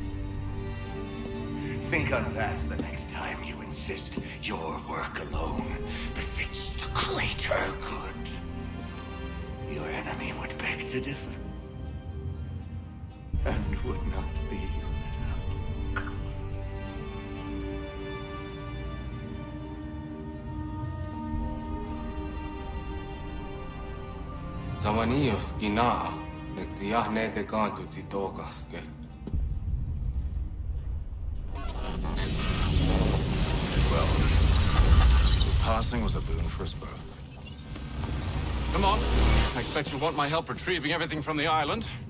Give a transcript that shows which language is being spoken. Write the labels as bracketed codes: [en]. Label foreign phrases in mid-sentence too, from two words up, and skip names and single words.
[en] Think on that the next time you insist your work alone befits the greater good. Your enemy would beg to differ, and would not be without cause. Zawanios gina, nektiahne de kantu titokaske. Well, this passing was a boon for us both. Come on. I expect you'll want my help retrieving everything from the island.